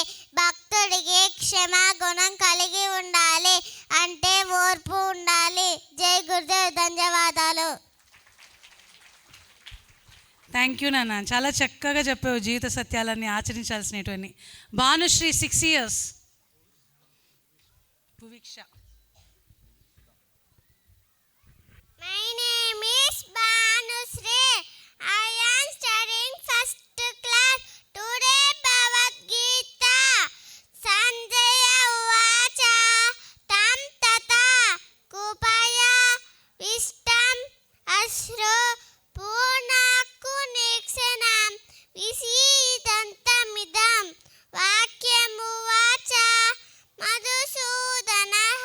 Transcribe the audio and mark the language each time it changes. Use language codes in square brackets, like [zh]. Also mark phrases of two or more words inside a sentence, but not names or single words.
[te] భక్తుడికి క్షమా గుణం కలిగి ఉండాలి, అంటే ఓర్పు ఉండాలి. జై గురుదేవ్. ధన్యవాదాలు. [en] thank you [te] నాన్న, చాలా చక్కగా చెప్పావు జీవిత సత్యాలన్నీ ఆచరించాల్సినటువంటి. భానుశ్రీ 6 years. భువిక్ష. [en] My name is Bhanusri. I am studying first class. [sa] Today Bhagavad Gita. सञ्जय उवाच तं तत कृपया विष्टम् अश्रु పూర్ణాకు నిక్షణం విశీదంతమిదం వాక్యము వాచ మధుసూదనః.